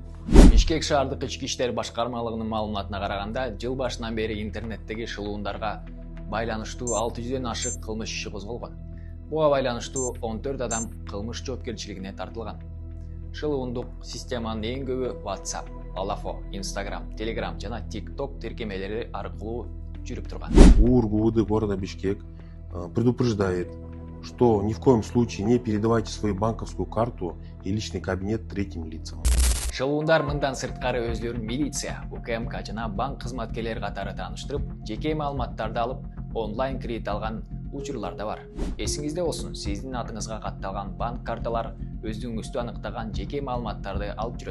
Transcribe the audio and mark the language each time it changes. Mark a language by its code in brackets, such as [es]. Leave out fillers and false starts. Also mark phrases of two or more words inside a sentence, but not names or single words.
[ky] Бишкек шаардык ички иштер башкармалыгынын маалыматына караганда, жыл башынан бери интернеттеги шылуундарга байланыштуу 600ден ашык кылмыш иши козголгон. Буга байланыштуу 14 адам кылмыш жоопкерчилигине тартылган. Шылуундук системанын эң көбү WhatsApp, Alafo, Instagram, Telegram жана TikTok тиркемелери аркылуу жүрүп турган. [ru] ГУВД города Бишкек предупреждает, что ни в коем случае не передавайте свою банковскую карту и личный кабинет третьим лицам. [ky] Шылуундар мындан сырткары өзлөрүн милиция, УКМК жана банк кызматкерлери катары тааныштырып, жеке маалыматтарды алып, онлайн кредит алган учурлар да бар. Эсиңизде болсун, сиздин атыңызга катталган банк карталар өздүгүңүздү аныктаган жеке маалыматтарды алып жүрөт.